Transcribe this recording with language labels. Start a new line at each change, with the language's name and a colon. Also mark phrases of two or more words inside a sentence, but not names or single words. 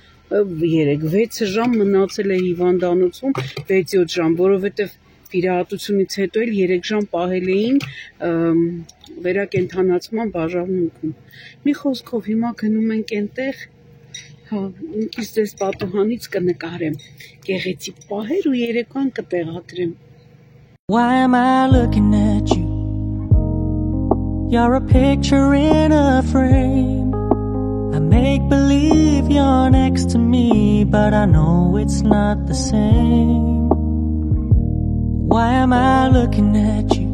Armenian: 6 ժամ մնացել է հիվանդանոցում, 6-7 ժամ, որովհետև վիրահատությունից հետո էլ 3 ժամ պահել էին վերակենդանացման բաժանմունքում։ Մի խոսքով հիմա գնում ենք այնտեղ, հա, ինքս ձեզ պատուհանից կնկարեմ, գեղեցիկ պահեր ու երեկոյան կտեղադրեմ։
English: Why am I looking at you? You're a picture in a frame. I make believe you're next to me, but I know it's not the same. Why am I looking at you?